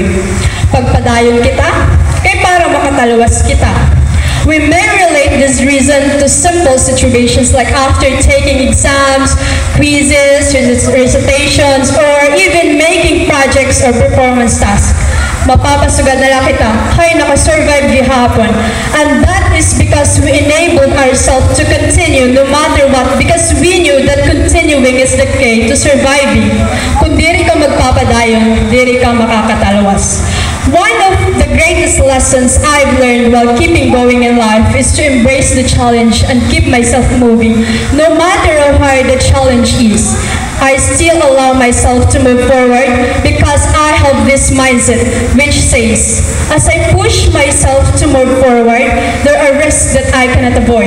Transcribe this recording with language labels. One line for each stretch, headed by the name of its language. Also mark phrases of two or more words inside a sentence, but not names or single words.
Waray: Pagpadayon kita, kay para makatalawas kita.
English: We may relate this reason to simple situations like after taking exams, quizzes, recitations, or even making projects or performance tasks.
Waray: Mapapasugad na lang kita, hay nakasurvive gihapon.
English: And that is because we enabled ourselves to continue no matter what because we knew that continuing is the key to surviving.
Waray: Kung diri ka magpapadayon, diri ka makakatalawas.
English: One of the greatest lessons I've learned while keeping going in life is to embrace the challenge and keep myself moving, no matter how hard the challenge is. I still allow myself to move forward because I have this mindset which says, as I push myself to move forward, there are risks that I cannot avoid.